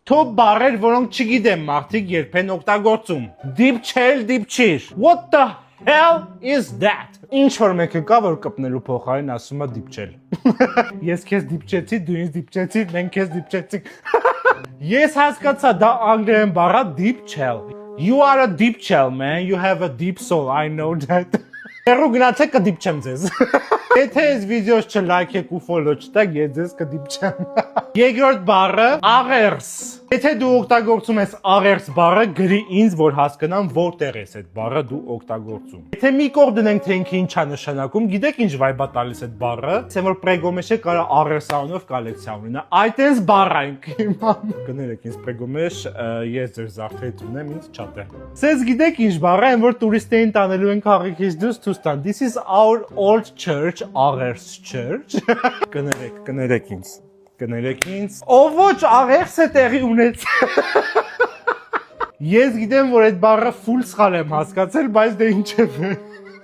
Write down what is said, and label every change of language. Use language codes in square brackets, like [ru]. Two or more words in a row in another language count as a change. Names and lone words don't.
[hy] Top բառեր, որոնք չգիտեմ մարդիկ երբեն օգտագործում։ Դիպչել, դիպչիր։ [en] What the hell is that? [hy] Ինչ որ մեկը կա, որ կպնելու փոխարեն ասում է դիպչել։ Ես քեզ դիպչեցի, դու ինձ դիպչեցիր, մենք քեզ դիպչեցինք։ Ես հասկացա, դա անգլերեն բառ է դիպչել։ [en] You are a deep shell, man. You have a deep soul. I know that. [hy] Հերու գնացեք կդիպչեմ ձեզ։ Եթե այս վիդեոս չլայքեք ու ֆոլո չտաք, ես ձեզ կդիպչեմ։ Երկրորդ բառը աղերս։ Եթե դու օգտագործում ես աղերս բառը, գրի ինձ, որ հասկանամ որտեղ ես այդ բառը դու օգտագործում։ Եթե մի կողմ դնենք, թե ինքը ինչ է նշանակում, գիտեք ինչ վայբ է տալիս այդ բառը, ասեմ որ պրեգոմեշը կարա աղերս անունով կոլեկցիա ունենա։ Այդտենց բառ է ինքը իմամ։ Կներեք ինձ պրեգոմեշ, ես ձեր զարդարից ունեմ, ինձ չատ է։ Սենց գիտեք ինչ բառ է, որ տուրիստներին տանելու են քաղաքից դուրս Թուստան։ [en] This is our old church, [hy] աղերս church։ Կներեք ինձ։ Կներեք ինձ։ Ով ոչ աղերս է տեղի ունեց։ Ես գիտեմ, որ այդ բառը full սխալ եմ հասկացել, բայց դե ինչև է։